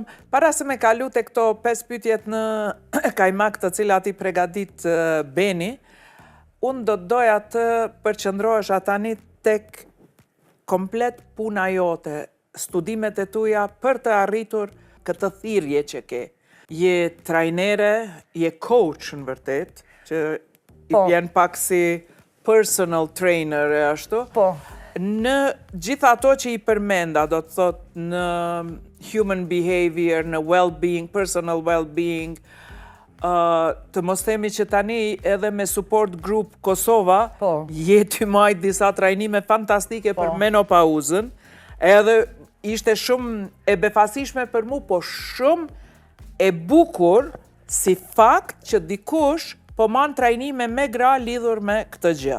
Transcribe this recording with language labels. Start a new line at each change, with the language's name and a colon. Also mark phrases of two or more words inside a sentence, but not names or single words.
Albanian: Para se me kalu të këto 5 pyetjet në kajmak të cilat i pregadit Beni, unë do të doja të përqëndrohesh atani tek komplet puna jote, studimet e tuja për të arritur këtë thirrje që ke. Je trajnere, je coach në vërtet, që i vjen pak si
English: personal trainer
Albanian: e ashtu. Po. Në gjitha ato që i përmenda, do të thot në
English: human behavior,
Albanian: në
English: well-being, personal well-being,
Albanian: të mos themi që tani edhe me
English: support group
Albanian: Kosova, je ty majt disa trajnime fantastike për menopauzën, edhe ishte shumë e befasishme për mu, po shumë e bukur si fakt që dikush po man trajnime me gra lidhur me këtë gjë.